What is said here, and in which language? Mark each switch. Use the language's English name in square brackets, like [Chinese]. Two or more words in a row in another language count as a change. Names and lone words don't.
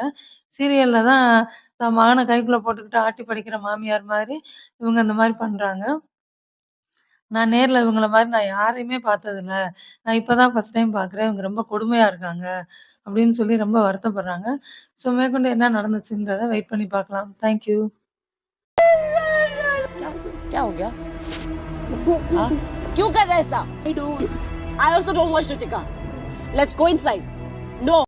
[Tamil] சீரியல்ல தான் தன் மகன கைக்குள்ள போட்டுக்கிட்டு ஆட்டி படைக்கிற மாமியார் மாரி இவங்க இந்த மாரி பண்றாங்க. நான் நேர்ல இவங்கள மாரி நான் யாரையுமே பார்த்ததில்ல. நான் இப்ப தான் [English] first time [Tamil] பார்க்குறேன். இவங்க ரொம்ப கொடுமையா இருக்காங்க." அப்படின்னு சொல்லி ரொம்ப வருத்தப்படுறாங்க. ஸோ மேற்கொண்டு என்ன நடந்துச்சுன்றத வெயிட் பண்ணி பார்க்கலாம். [English] thank you. [Hindi] क्या क्या हो गया? हाँ? क्यों कर रहा है ऐसा? [English] I also don't watch Ritika. Let's go inside. No.